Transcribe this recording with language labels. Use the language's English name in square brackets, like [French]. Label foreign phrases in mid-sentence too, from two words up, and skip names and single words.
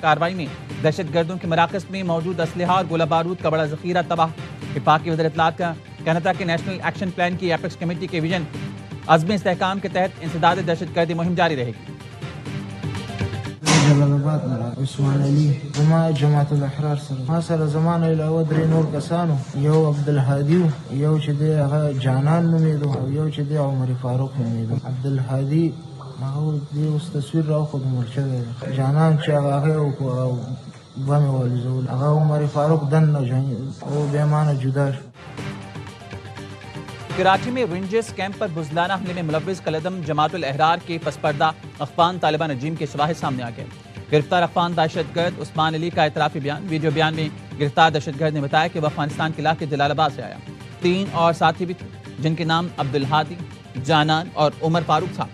[Urdu] کارروائی میں دہشت گردوں کے مراکز میں موجود اسلحہ اور گولہ بارود کا بڑا ذخیرہ تباہ۔ وفاق کی وزیر اطلاعات کا کہنا تھا کہ نیشنل ایکشن پلان کی ایپیکس کمیٹی کے ویژن عزم استحکام کے تحت انسداد دہشت گردی مہم جاری رہے گی۔ [Pashto] جلال آباد عثمان علی جماعت الاحرار ما سره زمان علاوه درې نور کسانو، یو عبدالهادي یو چې دی هغه جانان نومیدو او یو چې دی عمر فاروق نومیدو۔ عبدالهادي هغه دی اوس تصویر راوخود مرچه دی، جانان چې هغه بم والزول، هغه عمر فاروق دن او بیمانه جدا شو۔ [Urdu] کراچی میں رینجرز کیمپ پر بزدلانہ حملے میں ملوث کالعدم جماعت الاحرار کے پسپردہ افغان طالبان رجیم کے شواہد سامنے آ گئے۔ گرفتار افغان دہشت گرد عثمان علی کا اعترافی بیان۔ ویڈیو بیان میں گرفتار دہشت گرد نے بتایا کہ وہ افغانستان کے علاقے جلال آباد سے آیا۔ 3 اور ساتھی بھی تھے جن کے نام عبدالہادی، جانان اور عمر فاروق تھا۔